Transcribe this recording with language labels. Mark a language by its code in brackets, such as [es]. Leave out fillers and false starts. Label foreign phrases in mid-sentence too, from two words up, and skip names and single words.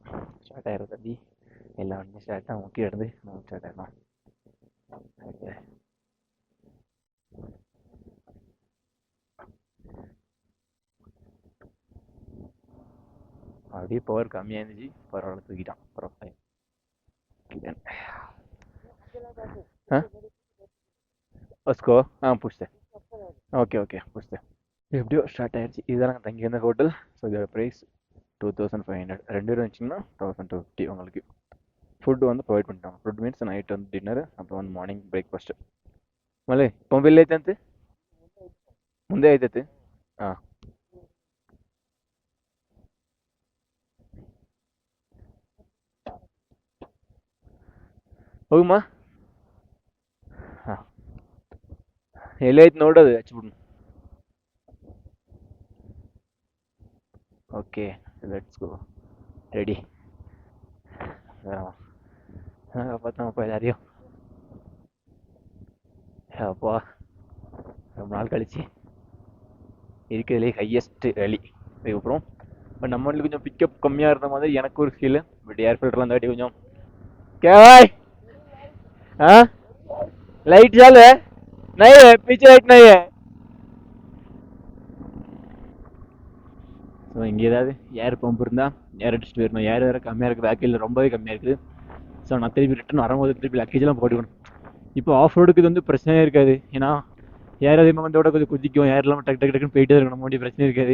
[ta] ஸ்டார்ட் ஆகிடும் தம்பி, எல்லா வண்டியும் ஸ்டார்ட்டாக முக்கிய இருந்து ஸ்டார்ட் ஆகிடணும். ஓகே, அப்படியே பவர் கம்மியாக இருந்துச்சு, பரவாயில்ல தூக்கிட்டான். பரவாயில்ல. [hi] हाँ उसको हाँ पूछते. [en] okay okay [ta] பூछते. எப்படியோ ஸ்டார்ட் ஆயிடுச்சு. இதுதான் நாங்கள் தங்கியிருந்த ஹோட்டல். ஸோ இதோட ப்ரைஸ் 2500. 2 பேரும் வச்சிங்கன்னா 1250 உங்களுக்கு. ஃபுட்டு வந்து ப்ரொவைட் பண்ணிட்டாங்க. [en] food means [ta] நைட் வந்து டின்னர், அப்புறம் வந்து [en] morning breakfast. [kn] ಮಳೆ ಪಂಪಿಲ್ಲ ಐತಂತೆ, ಮುಂದೆ ಐತೈತೆ. ಹಾಂ ಹೋಗಮ್ಮ. ಹಾಂ ಎಲ್ಲಿ ಐತೆ ನೋಡೋದು ಹಚ್ಬಿಡ್ನು. [en] OK let's go. Ready. [ta] பார்த்தோம்ப்பா எல்லாரையும். அப்பா ரொம்ப நாள் கழிச்சு இருக்கிறதுலே [en] highest valley. [ta] அதுக்கப்புறம் பட் நம்ம வண்டியில் கொஞ்சம் பிக்கப் கம்மியாக இருந்த மாதிரி எனக்கு ஒரு ஃபீல். பட் ஏர் ஃபில்டர்லாம் தாட்டி கொஞ்சம் கேவாய். [hi] हाँ लाइट चालू है? नहीं है, पीछे लाइट नहीं है. [ta] ஸோ இங்கே ஏதாவது [en] air pump [ta] இருந்தால் ஏர் அடிச்சுட்டு வரணும். ஏர் வேறு கம்மியாக இருக்குது, பேக்கில் ரொம்பவே கம்மியாக இருக்குது. ஸோ நான் திருப்பி ரிட்டன் வரும்போது திருப்பி லக்கேஜெலாம் போட்டுக்கணும். இப்போ [en] off road [ta] இது வந்து பிரச்சனையே இருக்காது. ஏன்னா ஏர் அதிகமாக வந்தோட கொஞ்சம் குதிக்கும், ஏர் இல்லாமல் டக்கு டக்கு டக்குன்னு போயிட்டே இருக்கணும், முடிய பிரச்சனை இருக்காது.